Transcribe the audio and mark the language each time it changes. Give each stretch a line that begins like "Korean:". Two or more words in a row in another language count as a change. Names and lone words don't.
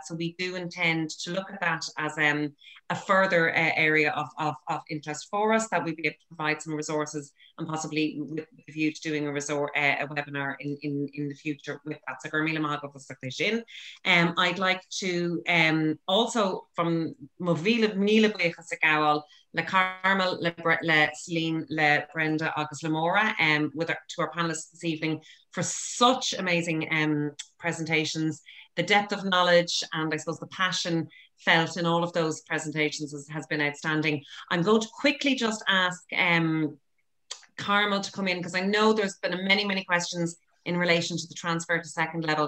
English: So we do intend to look at that as a further area of interest for us, that we'd be able to provide some resources and possibly with a view to doing a webinar in the future with that. So I'd like to also from
Irish: Mhaoilchiaráin le Carmel, le Celine, le Brenda, agus le Mhuire,
English: to our panelists this evening for such amazing presentations. The depth of knowledge and I suppose the passion felt in all of those presentations has been outstanding. I'm going to quickly just ask Carmel to come in, because I know there's been many questions in relation to the transfer to second level.